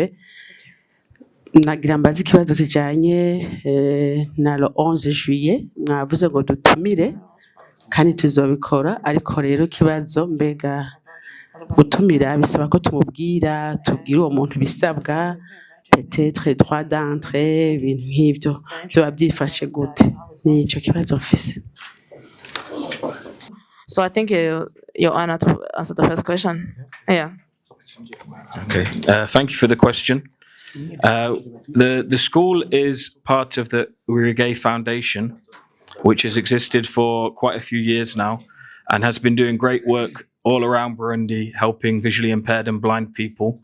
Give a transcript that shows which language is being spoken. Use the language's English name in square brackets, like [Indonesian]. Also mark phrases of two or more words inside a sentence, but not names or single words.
[Rundi] Nagira mbazi ikibazo kijanye na [French] le 11 juillet, [Rundi] mwavuze ngo dutumire kandi tuzobikora, ariko rero kibazo mbega gutumira bisaba ko tumubwira, tubwira uwo muntu bisabwa, [French] peut-être droit d'entrée, [Rundi] ibintu nk'ivyo byo byifashe gute? Ni ico kibazo mfise. [English] So I think your honor to answer the first question. Yeah. Okay. Thank you for the question. The school is part of the Urige Foundation, which has existed for quite a few years now and has been doing great work all around Burundi, helping visually impaired and blind people.